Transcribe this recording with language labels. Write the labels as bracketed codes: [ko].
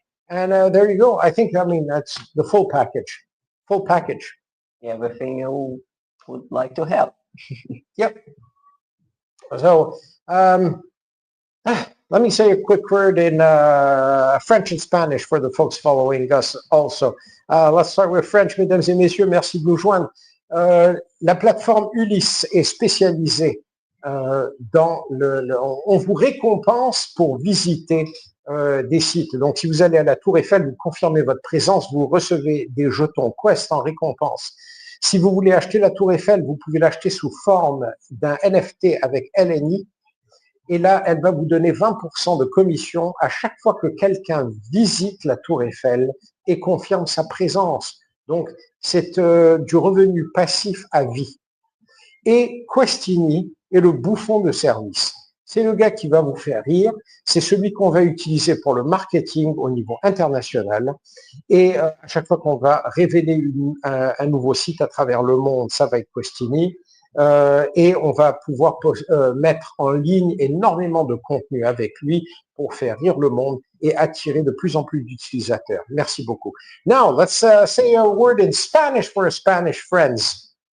[en] And there you go. I think, that's the full package. Full package. Everything you would like to have. Yep. So let me say a quick word in French and Spanish for the folks following us also. Let's start with French. [fr] Mesdames et messieurs, merci de nous joindre. La plateforme Ulysse est spécialisée dans on vous récompense pour visiter des sites. Donc, si vous allez à la Tour Eiffel, vous confirmez votre présence, vous recevez des jetons Quest en récompense. Si vous voulez acheter la Tour Eiffel, vous pouvez l'acheter sous forme d'un NFT avec LNI. Et là, elle va vous donner 20% de commission à chaque fois que quelqu'un visite la Tour Eiffel et confirme sa présence. Donc, c'est du revenu passif à vie. Et Questini est le bouffon de service. C'est le gars qui va vous faire rire. C'est celui qu'on va utiliser pour le marketing au niveau international. Et à chaque fois qu'on va révéler un nouveau site à travers le monde, ça va être Questini. Et on va pouvoir mettre en ligne énormément de contenu avec lui pour faire rire le monde et attirer de plus en plus d'utilisateurs. Merci beaucoup. [en] Now, let's say a word in Spanish for our Spanish friends.